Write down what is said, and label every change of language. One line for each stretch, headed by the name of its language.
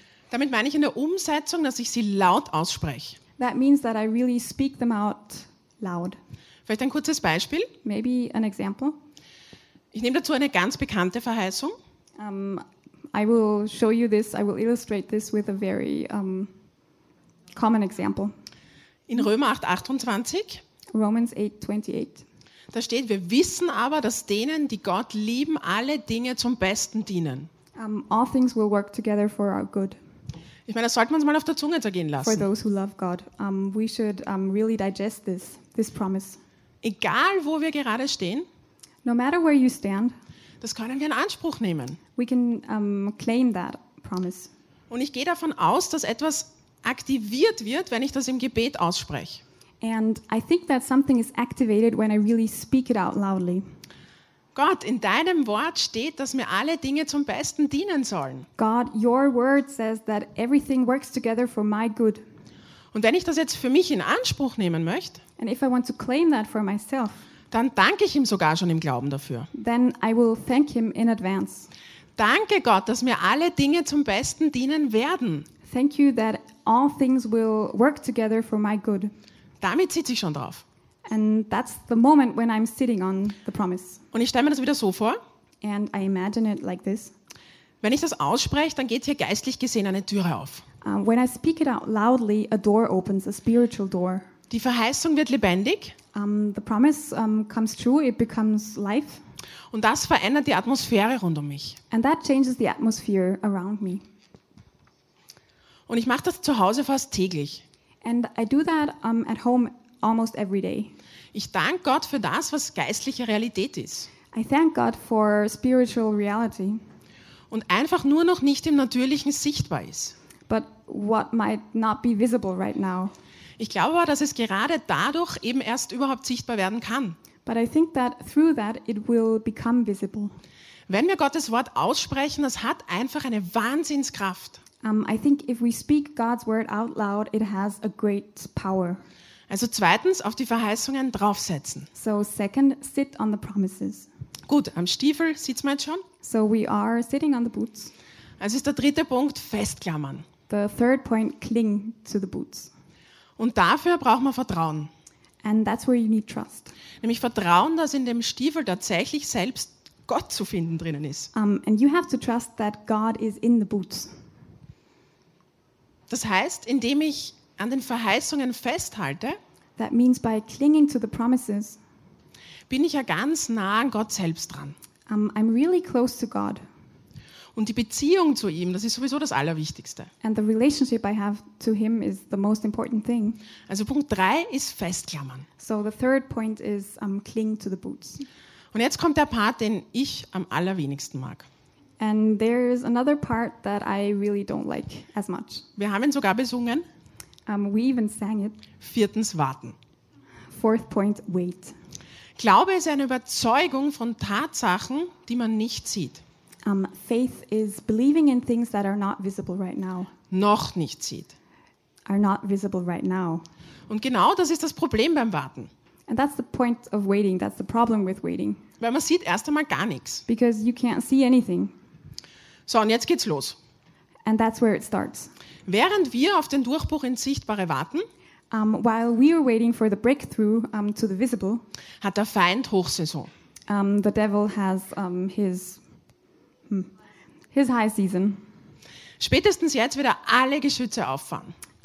German: Damit meine ich in der Umsetzung, dass ich sie laut ausspreche.
English: That means that I really speak them out loud.
German: Vielleicht ein kurzes Beispiel.
English: Maybe an example.
German: Ich nehme dazu eine ganz bekannte Verheißung.
English: I will show you this. I will illustrate this with a very common example.
German: In Römer 8:28.
English: Romans 8:28.
German: Da steht: Wir wissen aber, dass denen, die Gott lieben, alle Dinge zum Besten dienen.
English: All things will work together for our good.
German: Ich meine, das sollte man uns mal auf der Zunge zergehen lassen.
English: For those who love God, we should really digest this promise.
German: Egal, wo wir gerade stehen.
English: No matter where you stand.
German: Das können wir in Anspruch nehmen.
English: We can claim that promise.
German: Und ich gehe davon aus, dass etwas aktiviert wird, wenn ich das im Gebet ausspreche.
English: And I think that something is activated when I really speak it out loudly.
German: Gott, in deinem Wort steht, dass mir alle Dinge zum Besten dienen sollen.
English: God, your word says that everything works together for my good.
German: Und wenn ich das jetzt für mich in Anspruch nehmen möchte,
English: and if I want to claim that for myself,
German: dann danke ich ihm sogar schon im Glauben dafür.
English: Then I will thank him in advance.
German: Danke Gott, dass mir alle Dinge zum Besten dienen werden.
English: Thank you that all things will work together for my good.
German: Damit sitze ich schon drauf.
English: And that's the moment when I'm sitting on the promise.
German: Und ich stelle mir das wieder so vor.
English: And I imagine it like this.
German: Wenn ich das ausspreche, dann geht hier geistlich gesehen eine Türe auf.
English: When I speak it out loudly, a door opens, a spiritual door.
German: Die Verheißung wird lebendig.
English: The promise comes true, it becomes life.
German: Und das verändert die Atmosphäre rund um mich.
English: And that changes the atmosphere around me.
German: Und ich mache das zu Hause fast täglich.
English: And I do that at home almost every day.
German: Ich danke Gott für das, was geistliche Realität ist.
English: I thank God for spiritual reality.
German: Und einfach nur noch nicht im Natürlichen sichtbar ist.
English: But what might not be visible right now.
German: Ich glaube aber, dass es gerade dadurch eben erst überhaupt sichtbar werden kann.
English: But I think that through that it will become visible.
German: Wenn wir Gottes Wort aussprechen, das hat einfach eine Wahnsinnskraft.
English: I think if we speak God's word out loud, it has a great power.
German: Also zweitens, auf die Verheißungen draufsetzen.
English: So second, sit on the promises.
German: Gut, am Stiefel sitzt man jetzt schon.
English: So we are sitting on the boots.
German: Also ist der dritte Punkt, festklammern.
English: The third point, cling to the boots.
German: Und dafür braucht man Vertrauen.
English: And that's where you need trust.
German: Nämlich Vertrauen, dass in dem Stiefel tatsächlich selbst Gott zu finden drinnen ist.
English: And you have to trust that God is in the boots.
German: Das heißt, indem ich an den Verheißungen festhalte,
English: that means by clinging to the promises,
German: bin ich ja ganz nah an Gott selbst dran.
English: I'm really close to God.
German: Und die Beziehung zu ihm, das ist sowieso das Allerwichtigste.
English: And the relationship I have to him is the most important thing.
German: Also Punkt 3 ist festklammern.
English: So the third point is cling to the boots.
German: Und jetzt kommt der Part, den ich am allerwenigsten mag.
English: And there is another part that I really don't like as much.
German: Wir haben ihn sogar besungen.
English: We even sang it.
German: Viertens, warten.
English: Fourth point, wait.
German: Glaube ist eine Überzeugung von Tatsachen, die man nicht sieht.
English: Faith is believing in things that are not visible right now.
German: noch nicht sieht.
English: Are not visible right now.
German: Und genau das ist das Problem beim Warten.
English: And that's the point of waiting. That's the problem with waiting.
German: Weil man sieht erst einmal gar nichts.
English: Because you can't see anything.
German: So, und jetzt geht's los.
English: And that's where it starts.
German: Während wir auf den Durchbruch ins Sichtbare warten,
English: While we are waiting for the breakthrough to the visible,
German: hat der Feind Hochsaison.
English: The devil has his high season.
German: Spätestens jetzt wird er alle Geschütze auffahren.